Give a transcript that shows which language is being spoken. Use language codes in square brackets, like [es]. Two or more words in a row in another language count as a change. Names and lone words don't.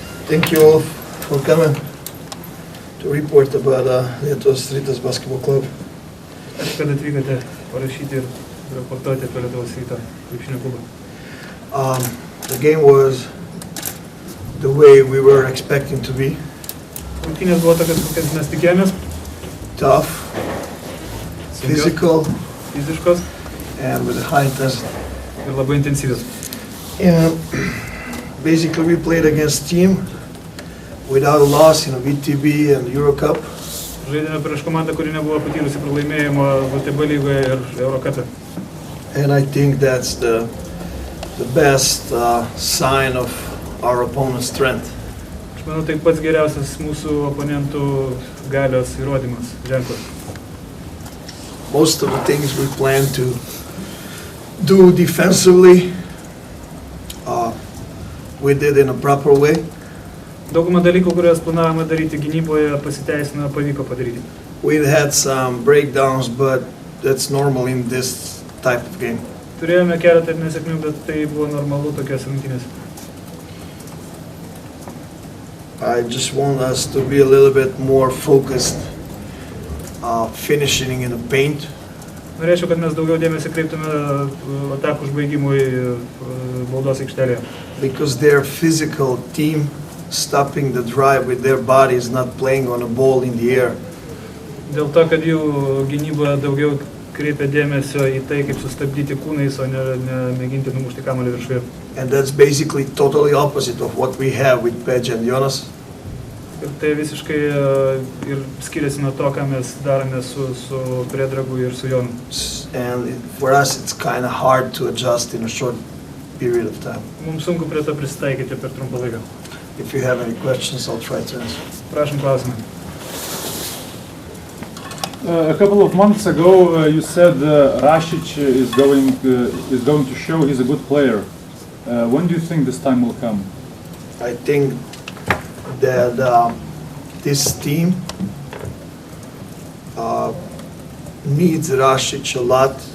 [en] Thank you all for coming to report about Lietuvos Rytas basketball club. [lt] Ačiū, kad atvykote parašyti ir raportuoti apie Lietuvos Ryto krepšinio klubą. [en] The game was the way we were expecting to be. [lt] Rungtynės buvo tokios, kokias mes tikėjomės. [en] Tough, physical, [lt] fiziškos [en] and with a high intensity. [lt] Ir labai intensyvios. [en] And basically we played against team without a loss in a VTB and Euro Cup. [lt] Žaidėme prieš komandą, kuri nebuvo patyrusi pralaimėjimo VTB lygoje ir Eurocupe. [en] And I think that's the best sign of our opponent's strength. [lt] Aš manau, tai pats geriausias mūsų oponentų galios įrodymas, ženklas. [en] Most of the things we plan to do defensively, we did in a proper way. [lt] Daugumą dalykų, kuriuos planavome daryti gynyboje, pasiteisino, pavyko padaryti. [en] We had some breakdowns, but that's normal in this type of game. [lt] Turėjome keletą nesėkmių, bet tai buvo normalu tokias rungtynės. [en] I just want us to be a little bit more focused, finishing in the paint. [lt] Norėčiau, kad mes daugiau dėmesį kreiptume atakų užbaigimui baudos aikštelėje. [en] Because their physical team stopping the drive with their bodies, not playing on a ball in the air. [lt] Dėl to, kad jų gynyba daugiau kreipia dėmesio į tai, kaip sustabdyti kūnais, o ne mėginti numušti kamuolį viršuje. [en] And that's basically totally opposite of what we have with Pej and Jonas. [lt] Ir tai visiškai ir skiriasi nuo to, ką mes darome su Predragu ir su Jonu. [en] And for us it's kind of hard to adjust in a short period of time. [lt] Mums sunku prie to prisitaikyti per trumpą laiką. [en] If you have any questions, I'll try to answer. [lt] Prašom klausimą. [en] A couple of months ago, you said Rasic is going to show he's a good player. When do you think this time will come? I think that this team needs Rasic a lot.